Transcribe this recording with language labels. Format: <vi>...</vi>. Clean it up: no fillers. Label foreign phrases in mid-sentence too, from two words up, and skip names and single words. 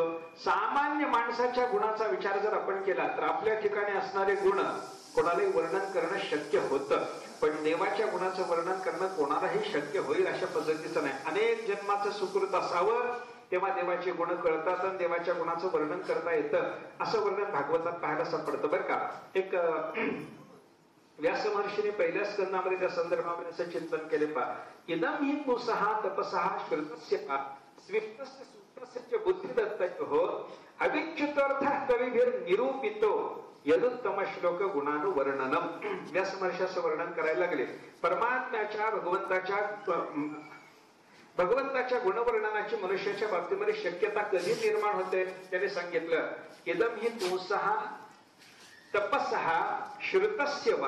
<mr>सामान्य माणसाच्या गुणाचा विचार जर आपण केला तर आपल्या ठिकाणी असणारे गुण कोणालाही वर्णन करणं शक्य होतं, पण देवाच्या गुणाचं वर्णन करणं कोणालाही शक्य होईल अशा पद्धतीचं नाही. अनेक जन्माचं सुकृत असावं तेव्हा देवाचे गुण कळतात आणि देवाच्या गुणाचं वर्णन करता येतं. असं वर्णन भागवतात पाहायला सापडतं बरं का. एक व्यास महर्षीने पहिल्या स्कंदामध्ये त्या संदर्भामध्ये असं चिंतन केले पहा.</mr> <sa>इदं हि पुंसः तपसः श्रुतस्य स्विष्टस्य सूत्रस्य बुद्धिदत्तयो अविच्युतार्थः कविभिर्निरूपितो यदुत्तम श्लोक गुणानुवर्णनम.</sa> <mr>व्यास महर्षी असं वर्णन करायला लागले. परमात्म्याच्या भगवंताच्या गुणवर्णनाची मनुष्याच्या बाबतीमध्ये शक्यता कधी निर्माण होते त्याने सांगितलं.</mr> <sa>इदं हि पुंसः तपसः श्रुतस्य वा.</sa>